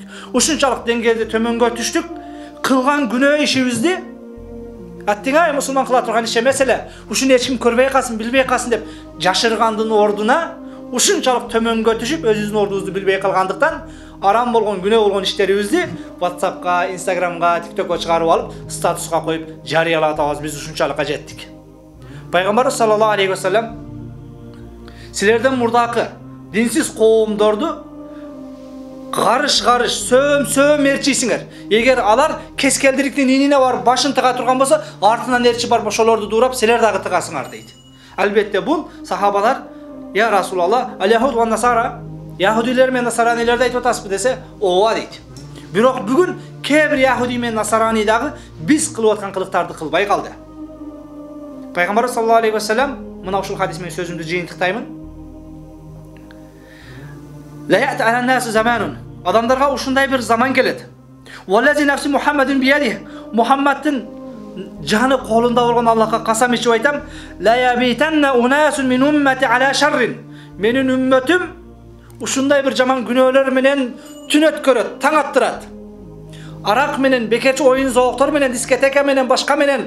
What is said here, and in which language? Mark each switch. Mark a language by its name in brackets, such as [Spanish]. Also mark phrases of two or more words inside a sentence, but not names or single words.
[Kyrgyz] Ушунчалык деңгээлде төмөнгө түштүк, кылган күнөө ишибизди аттиңай мусулман кыла турган иш эмес эле, ушуну эч ким көрбөй калсын, билбей калсын деп жашыргандын ордуна ушунчалык төмөнгө түшүп өзүбүздүн ордубузду билбей калгандыктан арам болгон, күнөө болгон иштерибизди WhatsApp'ка, Instagram'га, TikTok'ка чыгарып алып, статуска коюп жарыялап атабыз. Биз ушунчалыкка жеттик. Пайгамбарыбыз [Arabic] صلى الله عليه وسلم [Kyrgyz] силерден мурдакы динсиз коомдорду гарыш, сөм ээрчисиңер. Эгер алар кескелдириктин инине барып башын тыга турган болсо, артынан ээрчи барып ошолорду дуурап, силер дагы тыгасыңар дейт. Албетте бул сахабалар: [Arabic] "يا رسول الله, اليهود والنصارى", [Kyrgyz] яхудилер менен насаранилерди айтып атасызбы десе, ооба дейт. Бирок бүгүн кээ бир яхуди менен насарани дагы биз кылып аткан кылыктарды кылбай калды. Пайгамбар [Arabic] صلى الله عليه وسلم [Kyrgyz] мына ушул хадис менен сөзүмдү жыйынтыктаймын. [Arabic] "لا يأتي على الناس زمان", [Kyrgyz] адамдарга ушундай бир заман келет. [Arabic] "والذي نفس محمد بيده", [Kyrgyz] Мухаммаддын жаны колунда болгон Аллахка касам ичип айтам, [Arabic] "ليبيتن أناس من أمتي على شر", [Kyrgyz] менин үммөтүм ушундай бир жаман күнөөлөр менен түн өткөрөт, таң аттырат. Арак менен, бекерчи оюн зооктор менен, дискотека менен, башка менен.